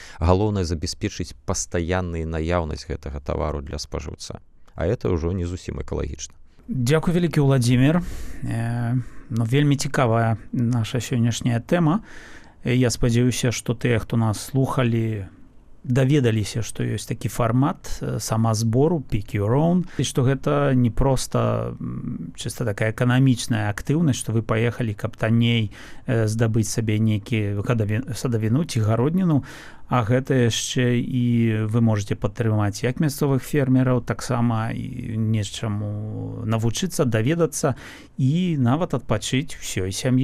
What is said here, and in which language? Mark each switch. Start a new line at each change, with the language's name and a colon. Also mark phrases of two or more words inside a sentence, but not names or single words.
Belarusian: Галоўнае забяспечыць пастаянную наяўнасць гэтага тавару для спажыўца. А это ўжо не зусім экалагічна. Дзякуй вялікі, Владзімір. Ну, вельмі цікавая наша сённяшняя тэма. Я спадзяюся, што тыя, хто нас слухалі, даведаліся, што ёсць такі фармат самазбору
English: pick your own,
Belarusian: і што гэта не проста чыста такая эканамічная актыўнасць, што вы паехалі, каб танней здабыць сабе нейкі садавіну ці гародніну, а гэта яшчэ і
Russian: вы можете
Belarusian: падтрымаць як мясцовых фермераў, таксама і нечаму навучыцца, даведацца і нават адпачыць усёй сям'ёй.